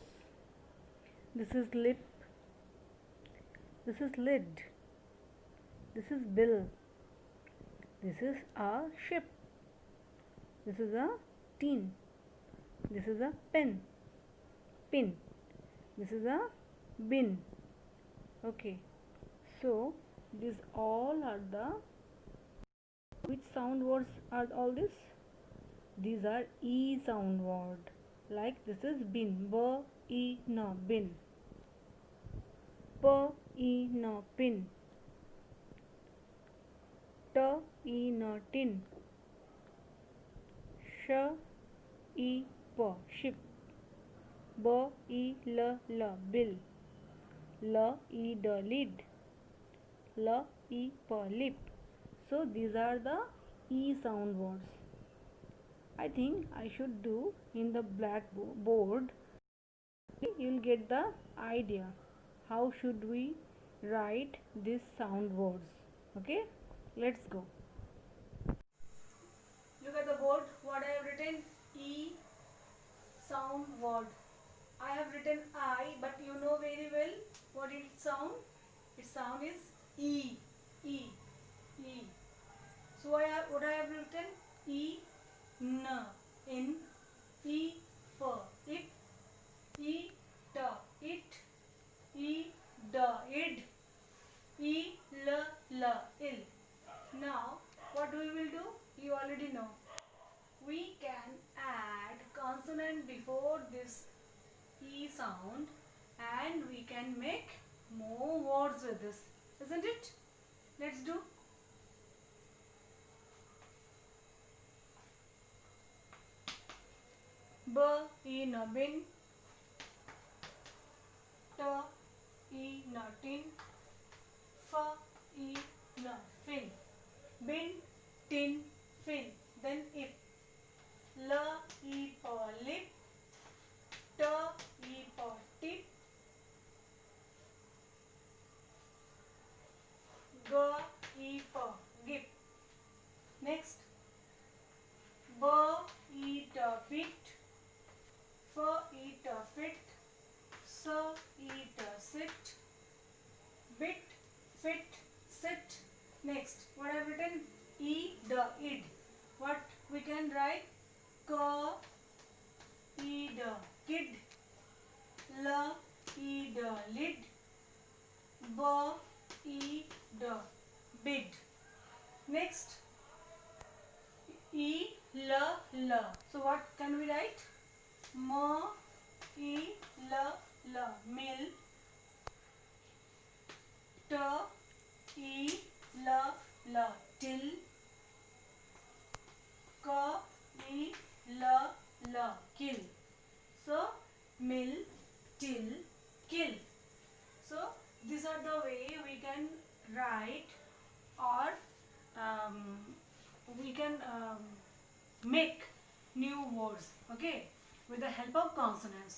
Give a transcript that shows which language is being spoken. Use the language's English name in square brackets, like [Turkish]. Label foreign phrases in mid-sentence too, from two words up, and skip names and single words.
[English] This is lip, this is lid, this is bill, this is a ship, this is a tin, this is a pen, pin, this is a bin. Okay, so these all are the, which sound words are all this? These are E sound word. Like this is bin, b e na, bin, p e na, pin, t e na, tin, sh e p, ship, b e l, bill, l e d, lid, l e p, lip. So these are the E sound words. I think I should do in the blackboard. You will get the idea how should we write these sound words. Okay, let's go. Look at the board. What I have written? E sound word. I have written I, but you know very well what its sound. Its sound is E. E. E. So what I have written? E, n, in, e, p, ip, e, t, it, e, d, id, e, l, ill. Now what we will do? You already know. We can add consonant before this E sound and we can make more words with this, isn't it? Let's do. B e na, bin, t e na, tin, f e na, fin, bin, tin, fin. Then ip, l e p, lip, t e p, tip, g e p, gip. Next, b e t, bit, f e t, fit, s e t, sit, bit, fit, sit. Next, what I have written? E, d, id. What we can write? K, e, d, kid, l, e, d, lid, b, e, d, bid. Next, e, l. So what can we write? M, e, l, mill, t, e, l, till, k, e, l, kill. So mill, till, kill. So these are the way we can write or we can make new words, okay, with the help of consonants.